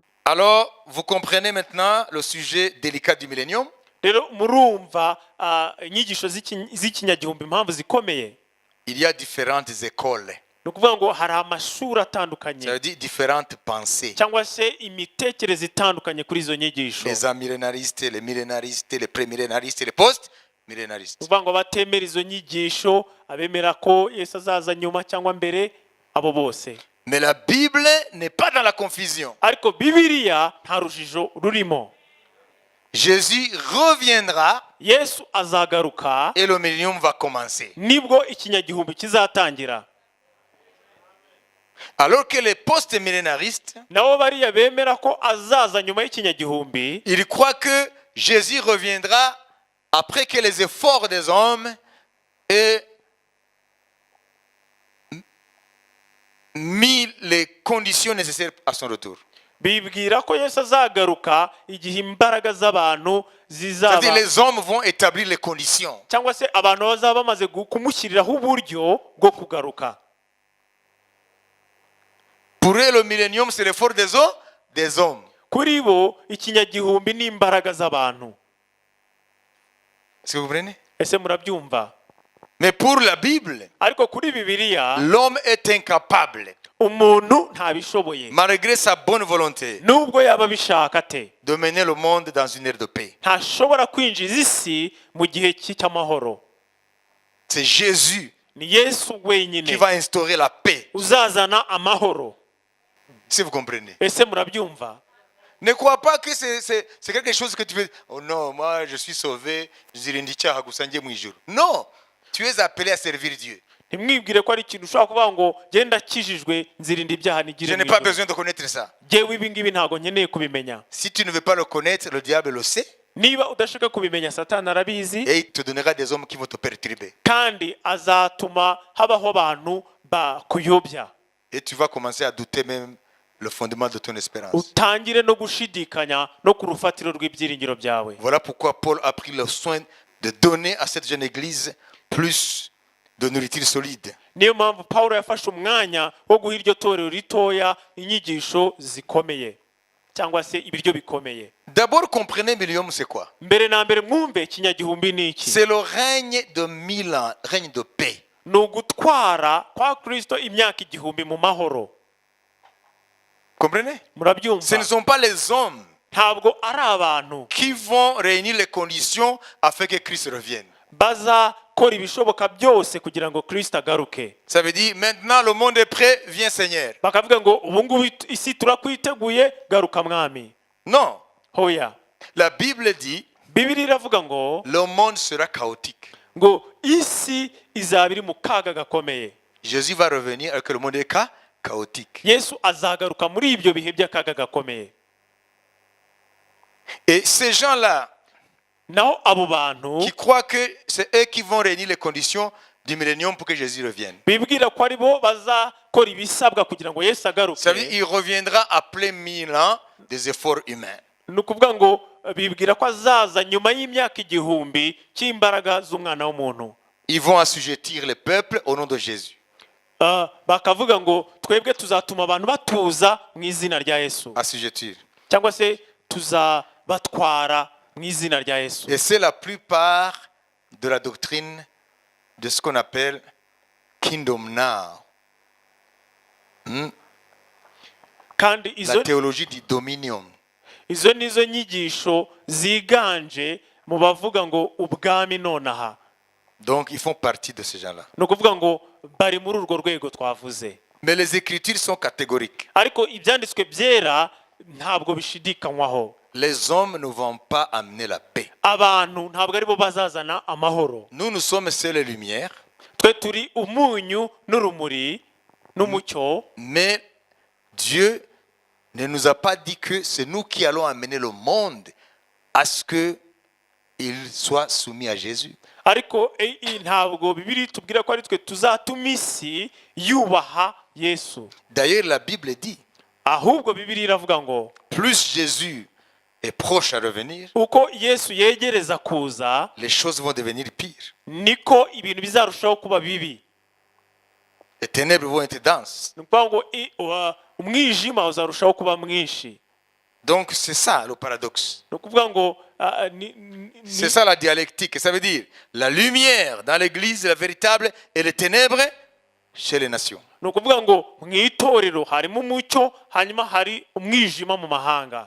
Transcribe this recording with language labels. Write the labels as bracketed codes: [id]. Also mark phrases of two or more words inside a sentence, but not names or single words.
[fr] Alors, vous comprenez maintenant le sujet délicat du millénium? [rw] rero murumva inyigisho z'ikinyagihumbi impamvu zikomeye. [fr] Il y a différentes écoles. [rw] Nukuvuga ngo hari amashuri atandukanye. [fr] Ça veut dire différentes pensées. [rw] Cyangwa se imitekerereze itandukanye kuri izo nyigisho. [fr] Les amillénaristes, les millénaristes, les prémillénaristes, les post-millénaristes. [rw] Nukuvuga ngo batemera izo nyigisho, abemera ko Yesu azaza nyuma cyangwa mbere, abo bose. [fr] Mais la Bible n'est pas dans la confusion. [rw] Ariko Bibiliya nta rujijo rurimo. [fr] Jésus reviendra [rw] Yesu azagaruka [fr] et le millénium va commencer. [rw] nibwo ikinyagihumbi kizatangira. [fr] Alors que les post-millénaristes, [rw] Nabo bariya bemera ko azaza nyuma y'ikinyagihumbi, [fr] ils croient que Jésus reviendra après que les efforts des hommes aient mis les conditions nécessaires à son retour. [rw] bibwira ko Yesu azagaruka igihe imbaraga z'abantu zizaba, [fr] C'est-à-dire les hommes vont établir les conditions. [rw] cyangwa se abantu bazaba bamaze kumushyiriraho uburyo bwo kugaruka. [fr] Pour eux, le millénium, c'est l'effort des hommes. [rw] Kuri bo ikinyagihumbi ni imbaraga z'abantu. [fr] Est-ce que vous comprenez? [rw] Ese murabyumva? [fr] Mais pour la Bible, [rw] Ariko kuri Bibiliya [fr] l'homme est incapable, [rw] umuntu ntabishoboye, [fr] malgré sa bonne volonté, [rw] nubwo yaba bishaka te, [fr] de mener le monde dans une ère de paix. [rw] ntashobora kwinjiza isi mu gihe cy'amahoro. [fr] C'est Jésus [rw] Ni Yesu [fr] qui [rw] wenyine [fr] va instaurer la paix. [rw] uzazana amahoro. [fr] Si vous comprenez. [rw] Ese murabyumva? [fr] Ne crois pas que c'est quelque chose que tu fais. Oh non, moi je suis sauvé. Non, tu es appelé à servir Dieu. [rw] Ntimwibwire ko ari ikintu ushobora kuvuga ngo genda akijijwe nzirinda ibyaha [fr] Je [rw] nigire [fr] n'ai pas besoin de connaître ça. [rw] Jyewe ibi ngibi ntabwo nkeneye kubimenya. [fr] Si tu ne veux pas le connaître, le diable le sait. [rw] Niba udashaka kubimenya, Satani arabizi, [fr] Et il te donnera des hommes qui vont te perturber. [rw] kandi azatuma habaho abantu bakuyobya, [fr] Et tu vas commencer à douter même le fondement de ton espérance. [rw] utangire no gushidikanya no ku rufatiro rw'ibyiringiro byawe. [fr] Voilà pourquoi Paul a pris le soin de donner à cette jeune église plus de nourriture solide. [rw] Niyo mpamvu Pawulo yafashe umwanya wo guha iryo torero ritoya inyigisho zikomeye cyangwa se ibiryo bikomeye. [fr] D'abord, comprenez millénium, c'est quoi? [rw] Mbere na mbere mwumve ikinyagihumbi ni iki. [fr] C'est le règne de 1000 ans, règne de paix. [rw] Ni ugutwara kwa Kristo imyaka igihumbi mu mahoro. [fr] Comprenez? Ce ne [rw] Murabyumva? [fr] sont pas les hommes [rw] Ntabwo ari abantu [fr] qui vont réunir les conditions afin que Christ revienne. [rw] bazakora ibishoboka byose kugira ngo Kristo agaruke. [fr] Ça veut dire, maintenant le monde est prêt, viens Seigneur. [rw] Bakavuga ngo ubu ngubu isi turakwiteguye, garuka mwami. [fr] Non. [rw] Hoya. [fr] La Bible dit, [rw] Bibiliya iravuga ngo [fr] le monde sera chaotique. [rw] isi izaba iri mu kaga gakomeye. [fr] Jésus va revenir alors que le monde est chaotique. [rw] Yesu azagaruka muri ibyo bihe by'akaga gakomeye. [fr] Et ces gens-là [rw] Naho abo bantu [fr] qui croient que c'est eux qui vont réunir les conditions du millénium pour que Jésus revienne. [rw] bibwira ko ari bo bazakora ibisabwa kugira ngo Yesu agaruke. [fr] Ça veut dire qu'il reviendra après 1000 ans des efforts humains. [rw] Ni ukuvuga ngo bibwira ko azaza nyuma y'imyaka igihumbi cy'imbaraga z'umwana w'umuntu. [fr] Ils vont assujettir les peuples au nom de Jésus. [rw] Bakavuga ngo twebwe tuzatuma abantu batuza mu izina rya Yesu, [fr] Assujettir. [rw] cyangwa se tuzabatwara mu izina rya Yesu. [fr] Et c'est la plupart de la doctrine de ce qu'on appelle Kingdom Now. [rw] Kandi [fr] La théologie du dominion. [rw] izo nizo nyigisho ziganje mu bavuga ngo ubwami nonaha. [fr] Donc ils font partie de ces gens-là. [rw] Ni ukuvuga ngo bari muri urwo rwego twavuze. [fr] Mais les écritures sont catégoriques. [rw] Ariko ibyanditswe byera ntabwo bishidikanywaho. [fr] Les hommes ne vont pas amener la paix. [rw] Abantu ntabwo aribo bazazana amahoro. [fr] Nous sommes seuls les lumières. [rw] Twe turi umunyu n'urumuri n'umucyo. [fr] Mais Dieu ne nous a pas dit que c'est nous qui allons amener le monde à ce qu'il soit soumis à Jésus. [rw] Ariko ntabwo Bibiliya itubwira ko ari twe tuzatuma isi yubaha Yesu. [fr] D'ailleurs, la Bible dit, [rw] Ahubwo Bibiliya iravuga ngo [fr] plus Jésus est proche à revenir, [rw] uko Yesu yegereza kuza, [fr] les choses vont devenir pires. [rw] niko ibintu bizarushaho kuba bibi. [fr] Les ténèbres vont être denses. [rw] Ni ukuvuga ngo umwijima uzarushaho kuba mwinshi. [fr] Donc c'est ça le paradoxe. [rw] ni ukuvuga ngo [fr] C'est ça la dialectique. Ça veut dire la lumière dans l'église, la véritable, et les ténèbres chez les nations. [rw] ni ukuvuga ngo mu itorero harimo umucyo hanyuma hari umwijima mu mahanga.